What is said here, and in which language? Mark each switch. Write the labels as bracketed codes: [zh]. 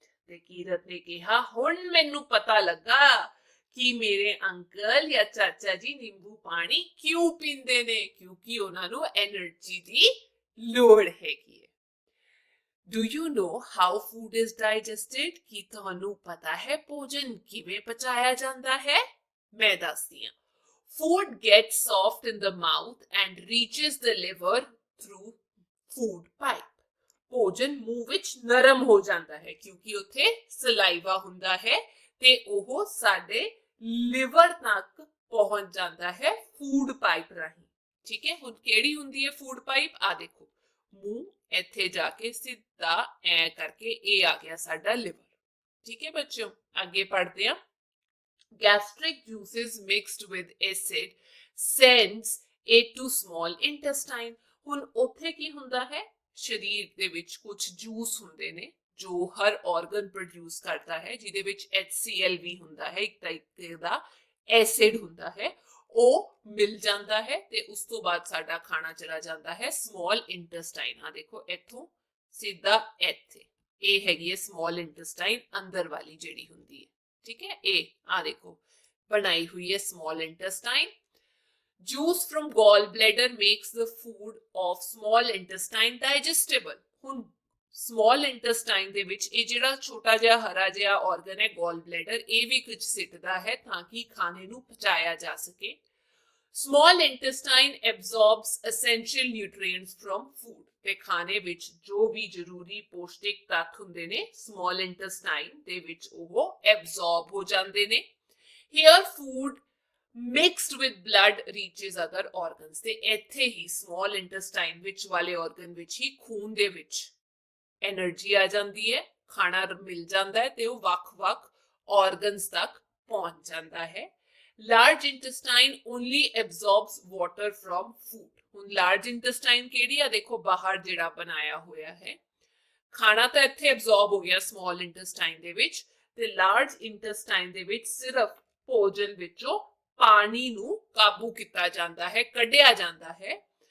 [pa] ਤੇ ਕੀਰਤ ਨੇ ਕਿਹਾ ਹੁਣ ਮੈਨੂੰ ਪਤਾ ਲੱਗਾ ਕਿ ਮੇਰੇ ਅੰਕਲ ਜਾਂ ਚਾਚਾ ਜੀ ਨਿੰਬੂ ਪਾਣੀ ਕਿਉਂ ਪੀਂਦੇ ਨੇ, ਕਿਉਂਕਿ ਉਹਨਾਂ ਨੂੰ એનર્ਜੀ ਦੀ ਲੋੜ ਹੈਗੀ ਹੈ। [en] Do you know how food is digested? [pa] ਕੀ ਤੁਹਾਨੂੰ ਪਤਾ ਹੈ ਭੋਜਨ ਕਿਵੇਂ ਪਚਾਇਆ ਜਾਂਦਾ ਹੈ? ਮੈਂ ਦੱਸਦੀ ਹਾਂ। [en] Food gets soft in the mouth and reaches the liver through food pipe. [pa] ਭੋਜਨ ਮੂੰਹ ਵਿੱਚ ਨਰਮ ਹੋ ਜਾਂਦਾ ਹੈ ਕਿਉਂਕਿ ਉੱਥੇ ਸਲਾਈਵਾ ਹੁੰਦਾ ਹੈ ਤੇ ਉਹ ਸਾਡੇ ਲਿਵਰ ਤੱਕ ਪਹੁੰਚ ਜਾਂਦਾ ਹੈ ਫੂਡ ਪਾਈਪ ਰਾਹੀਂ। ਠੀਕ ਹੈ। ਹੁਣ ਕਿਹੜੀ ਹੁੰਦੀ ਹੈ ਫੂਡ ਪਾਈਪ? ਆ ਦੇਖੋ, ਮੂੰਹ ਇੱਥੇ ਜਾ ਕੇ ਸਿੱਧਾ ਐ ਕਰਕੇ ਇਹ ਆ ਗਿਆ ਸਾਡਾ ਲਿਵਰ। ਠੀਕ ਹੈ ਬੱਚਿਓ। ਅੱਗੇ ਪੜ੍ਹਦੇ ਹਾਂ। [en] Gastric juices mixed with acid sends it to small intestine. [pa] ਹੁਣ ਉੱਥੇ ਕੀ ਹੁੰਦਾ ਹੈ? शरीर दे विच कुछ जूस हुंदे ने जो हर ऑर्गन प्रोड्यूस करता है, जिहदे विच HCl भी हुंदा है, एक तरीके दा एसिड हुंदा है, ਉਹ ਮਿਲ ਜਾਂਦਾ ਹੈ ਤੇ ਉਸ ਤੋਂ ਬਾਅਦ ਸਾਡਾ ਖਾਣਾ ਚਲਾ ਜਾਂਦਾ ਹੈ ਸਮॉल ਇੰਟੈਸਟਾਈਨ। ਆ ਦੇਖੋ ਇੱਥੋਂ ਸਿੱਧਾ ਇੱਥੇ ਇਹ ਹੈਗੀ ਹੈ ਸਮॉल ਇੰਟੈਸਟਾਈਨ ਅੰਦਰ ਵਾਲੀ ਜਿਹੜੀ ਹੁੰਦੀ ਹੈ, ਠੀਕ ਹੈ। ਇਹ ਆ ਦੇਖੋ ਬਣਾਈ ਹੋਈ ਹੈ ਸਮॉल intestine. [en] Juice firm ਗॉल bladder makes the food of ਸਮॉल intestine ਡਾਈਜੈਸਟੇਬਲ। [pa] ਹੁਣ ਸਮॉल ਇੰਟੈਸਟਾਈਨ ਦੇ ਵਿੱਚ ਇਹ ਜਿਹੜਾ ਛੋਟਾ ਜਿਹਾ ਹਰਾ ਜਿਹਾ ਆਰਗਨ ਹੈ ਗॉल ਬਲੈਡਰ, ਇਹ ਵੀ ਕੁਝ ਸਿੱਟਦਾ ਹੈ ਤਾਂ ਕਿ ਖਾਣੇ ਨੂੰ ਪਚਾਇਆ ਜਾ ਸਕੇ। [en] small intestine absorbs essential nutrients from food [pa] ਤੇ ਖਾਣੇ ਵਿੱਚ ਜੋ ਵੀ ਜ਼ਰੂਰੀ ਪੌਸ਼ਟਿਕ ਤੱਤ ਹੁੰਦੇ ਨੇ small intestine ਦੇ ਵਿੱਚ ਉਹ absorb ਹੋ ਜਾਂਦੇ ਨੇ। [en] here food mixed with blood reaches other organs [pa] ਤੇ ਇੱਥੇ ਹੀ small intestine ਵਿੱਚ ਵਾਲੇ organ ਵਿੱਚ ਹੀ ਖੂਨ ਦੇ ਵਿੱਚ એનર્ਜੀ ਆ ਜਾਂਦੀ ਹੈ, ਖਾਣਾ ਮਿਲ ਜਾਂਦਾ ਹੈ ਤੇ ਉਹ ਵੱਖ-ਵੱਖ organs ਤੱਕ ਪਹੁੰਚ ਜਾਂਦਾ ਹੈ। [en] large intestine only absorbs water from food। [pa] ਹੁਣ large intestine ਕਿਹੜੀ ਆ ਦੇਖੋ ਬਾਹਰ ਜਿਹੜਾ ਬਣਾਇਆ ਹੋਇਆ ਹੈ, ਖਾਣਾ ਤਾਂ ਇੱਥੇ absorb ਹੋ ਗਿਆ small intestine ਦੇ ਵਿੱਚ ਤੇ large intestine ਦੇ ਵਿੱਚ ਸਿਰਫ ਭੋਜਨ ਵਿੱਚੋਂ ਪਾਣੀ ਨੂੰ ਕਾਬੂ ਕੀਤਾ ਜਾਂਦਾ ਹੈ, ਕੱਢਿਆ ਜਾਂਦਾ ਹੈ।